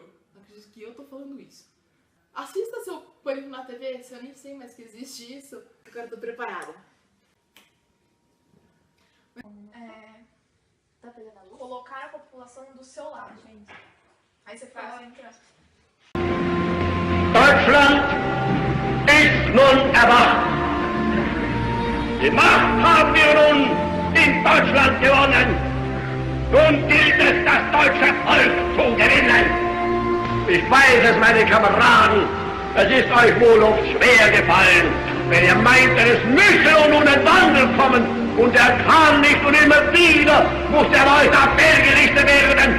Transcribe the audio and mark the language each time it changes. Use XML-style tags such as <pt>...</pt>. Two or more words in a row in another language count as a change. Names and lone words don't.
<pt>Acredito que eu tô falando isso. Assista seu Pânico na TV, se eu nem sei mais que existe isso. Agora eu tô preparada. Tá pegando a luz? Colocar a população do seu lado, gente. Aí você faz entre as...</pt> <de>Deutschland ist nun erwacht. Die Macht haben wir nun in Deutschland gewonnen. Nun gilt es, das deutsche Volk zu gewinnen. Ich weiß es, meine Kameraden, es ist euch wohl oft schwer gefallen, wenn ihr meintet, es müsse nun ein Wandel kommen und er kam nicht und immer wieder muss der Leute Appell gerichtet werden.</de>